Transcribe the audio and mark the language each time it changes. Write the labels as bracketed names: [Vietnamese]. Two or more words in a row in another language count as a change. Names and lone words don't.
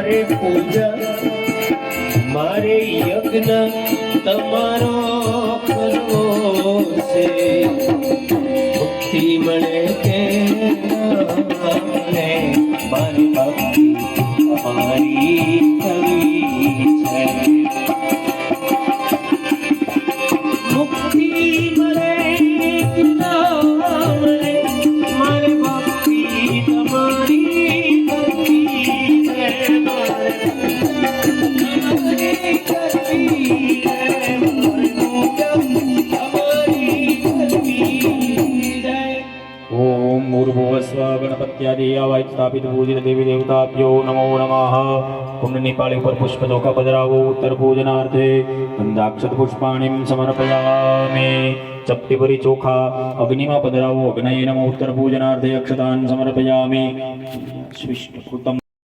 [Gujarati] પૂજા મારે યજ્ઞ તમારો કરવો છે મુક્તિ મળે કે મારી ભક્તિ અમારી કરવી છે મુક્તિ મળે કે ના મળે મારી ભક્તિ તમારી કરવી છે [Sanskrit] ओम भूर्भुवस्व गणपत्यादेवाय स्थापित पूजित देवी देवताभ्यो नमो नमः [Gujarati] કુંડની પાળી પર પુષ્પ ધોકા પધરાવો [Sanskrit] उत्तर पूजनार्थे गंधाक्षत पुष्पाणिं समर्पयामि [Gujarati] ચપટી પરી ચોખા અગ્નિમા પધરાવો [Sanskrit] अग्नये नमो उत्तर पूजनार्थे अक्षतान् समर्पयामि स्विष्ट कृतम्